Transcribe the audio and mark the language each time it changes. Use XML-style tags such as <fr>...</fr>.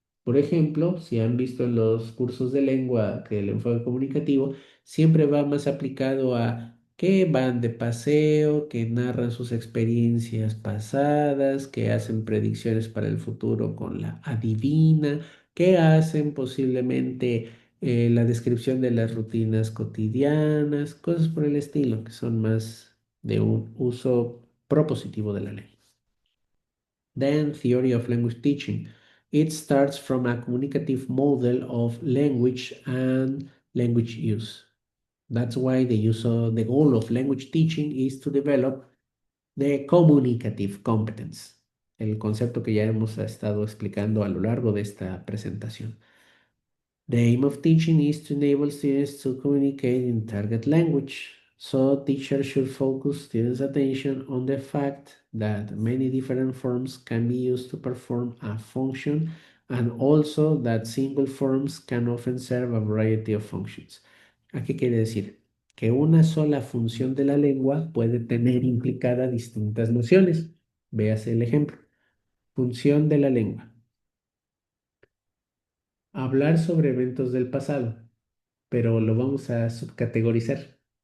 <es>Por ejemplo, si han visto en los cursos de lengua que el enfoque comunicativo siempre va más aplicado a que van de paseo, que narran sus experiencias pasadas, que hacen predicciones para el futuro con la adivina, que hacen posiblemente la descripción de las rutinas cotidianas, cosas por el estilo, que son más de un uso propositivo de la ley.</es> <en>Then, theory of language teaching. It starts from a communicative model of language and language use. That's why the goal of language teaching is to develop the communicative competence,</en> <es>el concepto que ya hemos estado explicando a lo largo de esta presentación.</es> <en>The aim of teaching is to enable students to communicate in target language. So teachers should focus students' attention on the fact that many different forms can be used to perform a function and also that single forms can often serve a variety of functions.</en> <es>¿A qué quiere decir? Que una sola función de la lengua puede tener implicada distintas nociones. Véase el ejemplo. Función de la lengua. Hablar sobre eventos del pasado, pero lo vamos a subcategorizar.</es>